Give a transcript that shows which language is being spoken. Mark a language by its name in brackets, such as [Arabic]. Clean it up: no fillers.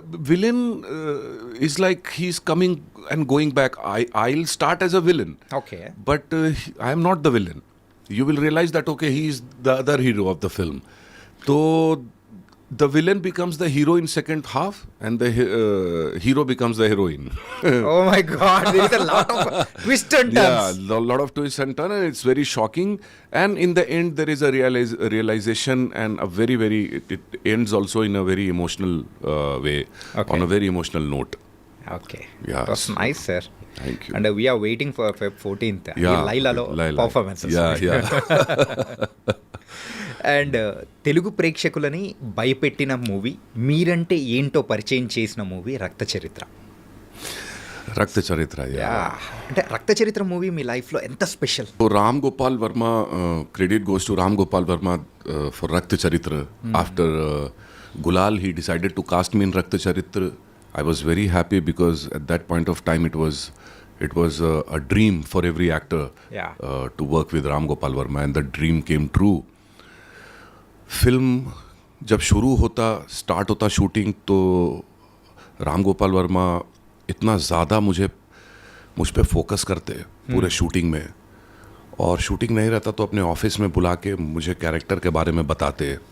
[English] Villain is like he's coming and going back. I'll start as a villain. Okay. But I am not the villain. You will realize that, okay, he is the other hero of the film. So the villain becomes the hero in second half and the hero becomes the heroine. Oh my God, there is a lot of twist and turns. Yeah, a lot of twists and turns, and it's very shocking. And in the end, there is a realization, and a very it ends also in a very emotional way, Okay. on a very emotional note. Okay. Yeah. That's nice sir. Thank you. And we are waiting for Feb 14th Yeah, [Telugu] లైలాలో [English] Laila. Performances. Yeah. [Telugu] And Telugu ప్రేక్షకులని భయపెట్టిన movie, మీరంటే ఏంటో పరిచయం చేసిన movie రక్త చరిత్ర. [English] Rakta Charitra, yeah. [Telugu] అంటే రక్త చరిత్ర మూవీ మీ లైఫ్లో ఎంత special? [English] So Ram Gopal Verma, credit goes to Ram Gopal Verma for Rakt Charitra. After Gulal, he decided to cast me in Rakt Charitra. I was very happy because at that point of time it was a dream for every actor. Yeah. To work with Ram Gopal Verma, and the dream came true. [Hindi] Film जब शुरू होता, start होता shooting, तो राम गोपाल वर्मा इतना ज़्यादा मुझ पे focus करते पूरे शूटिंग में. और शूटिंग नहीं रहता तो अपने ऑफिस में बुला के मुझे कैरेक्टर के बारे में बताते.